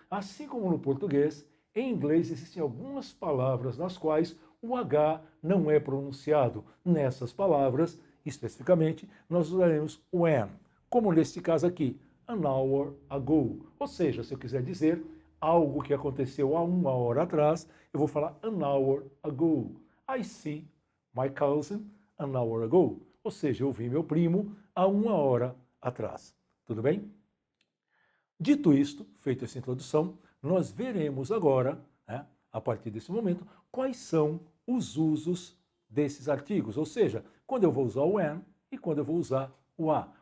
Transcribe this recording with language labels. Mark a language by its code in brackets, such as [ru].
[pt] Assim como no português, em inglês existem algumas palavras nas quais o H não é pronunciado. Nessas palavras, especificamente, nós usaremos o an, como neste caso aqui, [en] an hour ago. [pt] Ou seja, se eu quiser dizer algo que aconteceu há uma hora atrás, eu vou falar [en] an hour ago. I see my cousin an hour ago. [pt] Ou seja, eu vi meu primo há uma hora atrás. Tudo bem? Dito isto, feita essa introdução, nós veremos agora, a partir desse momento, quais são os usos desses artigos. Ou seja, quando eu vou usar o an e quando eu vou usar o a.